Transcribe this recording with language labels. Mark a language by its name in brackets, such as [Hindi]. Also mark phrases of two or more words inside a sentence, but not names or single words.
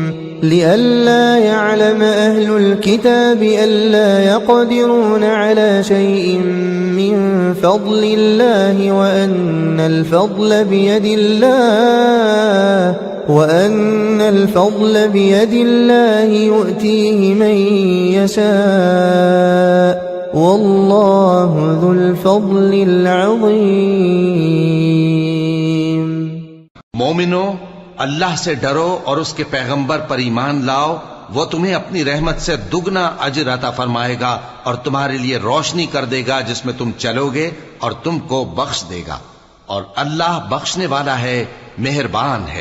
[Arabic] لئلا يعلم أهل الكتاب ألا يقدرون على شيء من فضل الله وأن الفضل بيد الله يؤتيه من يشاء والله ذو الفضل العظيم. [Urdu] مومنو، اللہ سے ڈرو اور اس کے پیغمبر پر ایمان لاؤ، وہ تمہیں اپنی رحمت سے دگنا اجر عطا فرمائے گا اور تمہارے لیے روشنی کر دے گا جس میں تم چلو گے اور تم کو بخش دے گا، اور اللہ بخشنے والا ہے، مہربان ہے.